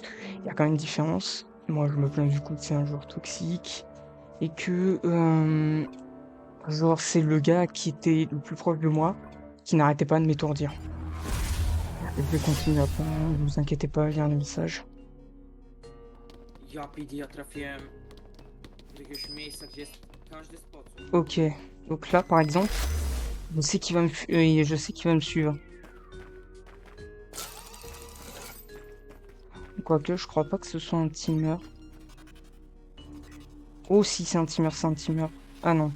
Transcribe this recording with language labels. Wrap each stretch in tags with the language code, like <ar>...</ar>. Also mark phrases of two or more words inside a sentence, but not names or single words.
<fr>Il y a quand même une différence. Moi, je me plains du coup que c'est un joueur toxique et que, genre, c'est le gars qui était le plus proche de moi qui n'arrêtait pas de m'étourdir. Je vais continuer après, hein, ne vous inquiétez pas, il y a un message.</fr> <pl>Ja PD, ja trafiłem do jakiegoś miejsca, gdzie jest każdy sposób.</pl> <fr>Ok, donc là, par exemple, je sais qu'il va me suivre. Quoique, je crois pas que ce soit un teamer. Oh, si, c'est un teamer, c'est un teamer. Ah non.</fr>